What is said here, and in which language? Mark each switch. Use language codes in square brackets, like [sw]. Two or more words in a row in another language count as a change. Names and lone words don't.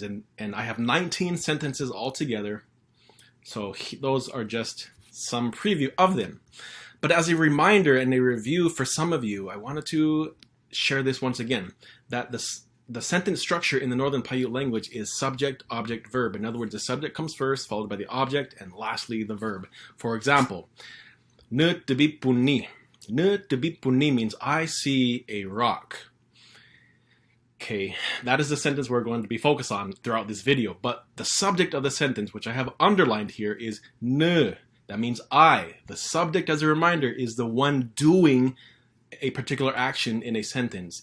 [en] And I have 19 sentences altogether, so those are just some preview of them. But as a reminder and a review for some of you, I wanted to share this once again, that the sentence structure in the Northern Paiute language is subject, object, verb. In other words, the subject comes first, followed by the object, and lastly the verb. For example, [pao] ne tebi puni. Ne tebi puni [en] means I see a rock. Okay, that is the sentence we're going to be focused on throughout this video. But the subject of the sentence, which I have underlined here, is ne. That means I. The subject, as a reminder, is the one doing a particular action in a sentence.